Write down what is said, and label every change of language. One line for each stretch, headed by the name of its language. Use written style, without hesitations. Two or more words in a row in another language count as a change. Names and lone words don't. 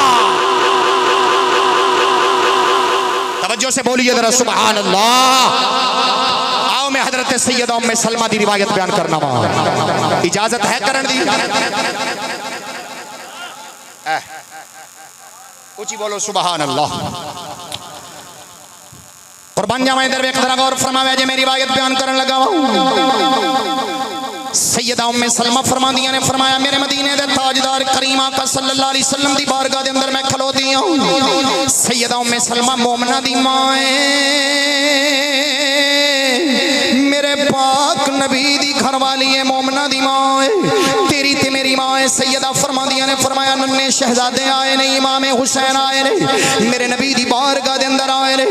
Punjabi: توجہ سے بولیے ذرا
Arabic: سبحان الله
Punjabi: آؤ میں حضرت سیدہ ام سلمہ دی روایت بیان کرنا اجازت ہے کرن دی اُچی بولو
Arabic: سبحان الله
Punjabi: قربان جاواں ادھر ویکھ ذرا غور فرماوے جے میری روایت بیان کرن لگا سیدہ ام سلمہ فرماندیاں نے فرمایا میرے مدینے دے تاج تاجدار کریم آقا
Arabic: صلى الله عليه وسلم
Punjabi: دی بارگاہ دے اندر میں کھلوتی ہوں. سیدہ ام سلمہ مومناں دی ماں ہے، میرے پاک نبی دی گھر والی ہے، مومناں دی ماں ہے، تیری تے میری ماں ہے. سیدہ فرماندیاں نے فرمایا ننھے شہزادے آئے نے، امام حسین آئے نے، میرے نبی دی بارگاہ دے اندر آئے نے.